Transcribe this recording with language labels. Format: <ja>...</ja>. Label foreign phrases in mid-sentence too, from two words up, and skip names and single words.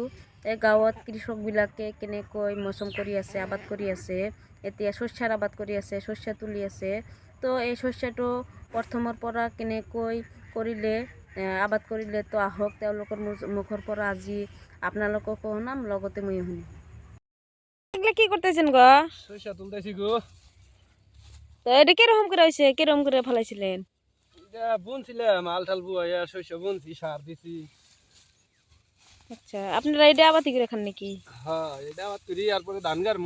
<as>এই গাঁৱত কৃষকবিলাকে কেনেকৈ মৌচম কৰি আছে, আবাদ কৰি আছে। এতিয়া শস্যৰ আবাদ কৰি আছে, শস্য তুলি আছে। তো এই শস্যটো প্ৰথমৰ পৰা কেনেকৈ কৰিলে, আবাদ কৰিলে, তো আহক তেওঁলোকৰ মুখৰ পৰা আজি আপোনালোকক শুনাম, লগতে মই শুনিম।</as> <bn>এগুলো কি করতেছেন গো? শস্য তুলতেছি গো। তো এটা কিরকম করে হয়েছে, কিরকম করে ফেলাইছিলেন? এটা বুনছিলাম, আলটাল বুয়া শস্য বুনছি, সার দিছি। আচ্ছা, আপনারা এটা আবাদি করে খান নাকি? হ্যাঁ, এটা আবার করি, তারপরে ধান গাড়মু।</bn>